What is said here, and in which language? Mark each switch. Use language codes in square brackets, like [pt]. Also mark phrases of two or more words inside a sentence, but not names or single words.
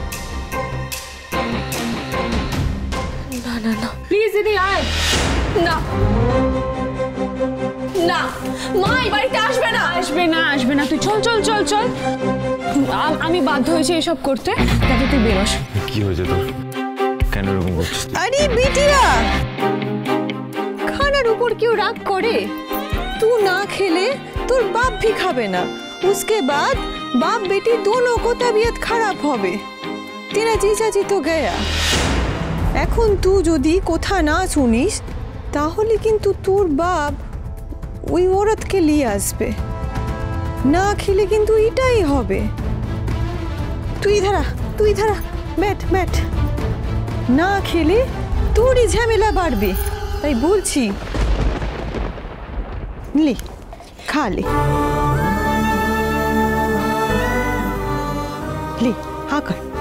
[bn] প্লিজ দিদি আয়। না না, মা এই বাড়িতে আসবে না, আসবে না, আসবে না, তুই চল চল চল চল। আমি বাধ্য হয়েছি এসব করতে, যাতে তুই বেরোস। কি হয়েছে তোর, কেন এরকম করছিস? [hi] अरे बेटिया, खानार ऊपर क्यों राग करे? तू ना खेले तोर बाप भी खाबे ना, उसके बाद बाप बेटी दोनों को तबीयत खराब होबे। तेरा जीजाजी तो गया, [bn] এখন তুই যদি কথা না শুনিস তাহলে কিন্তু তোর বাপ ওই औरतকে নিয়ে আসবে, না খেলে কিন্তু এটাই হবে। তুই ধরা [hi] बैठ बैठ, [bn] না খেলে তোরই ঝামেলা বাড়বে, তাই বলছি লে খা লে হা কর।